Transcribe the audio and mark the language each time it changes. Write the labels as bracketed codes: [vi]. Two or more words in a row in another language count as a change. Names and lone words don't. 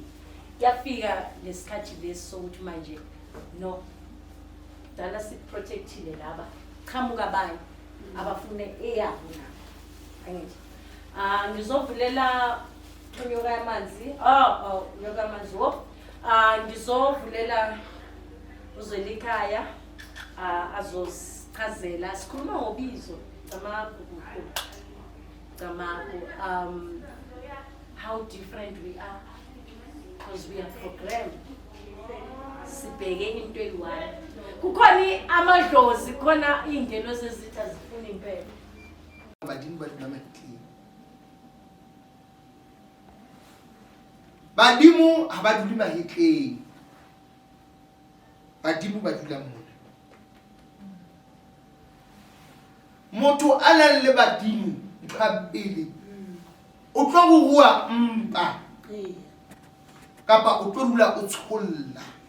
[zu] yafika lesikhathi lesi sokuthi manje no dala siprotectile laba qhamuka abanye abafune eyabo angithi ngizovulela unyoka yamanzi unyoka yamanzi ngizovulela uzwelikhaya azosichazela sikhuluma ngobizo Camagu [en] how different we are because we are programmed [zu] sibheke into eyi-one kukhona amadlozi khona iy'ngelo zezitha zifuna impela [st] badimo ha ba dule mahetleng badimo ba dula mona motho a nang le badimo pele o tlo go bua mpa kapa o tlo dula o tsholla